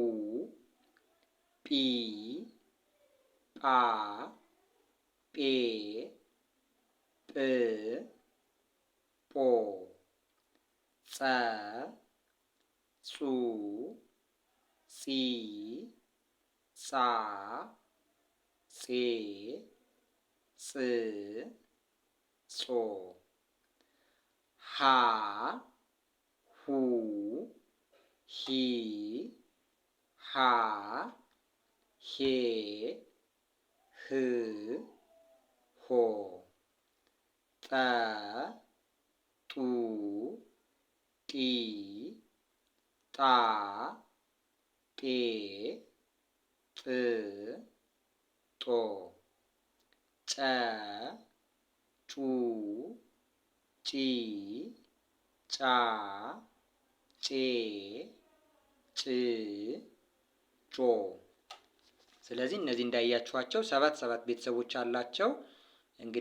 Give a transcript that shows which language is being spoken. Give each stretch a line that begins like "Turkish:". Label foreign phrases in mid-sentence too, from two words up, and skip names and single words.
Amharic: ጲ ጳ ጴ ጵ ጶ ጸ ጹ ጺ ጻ ጼ ጽ ጾ ሀ ሁ ሂ ሃ ሄ ህ ሆ ጠ ጡ ጢ ጣ ጤ ጥ ጦ ጨ ጩ ጪ ጫ ጬ ጭ ጮ። ስለዚህ እነዚህ እንዳያችኋቸው ሰባት ቤተሰቦች አላቸው። እንግዲህ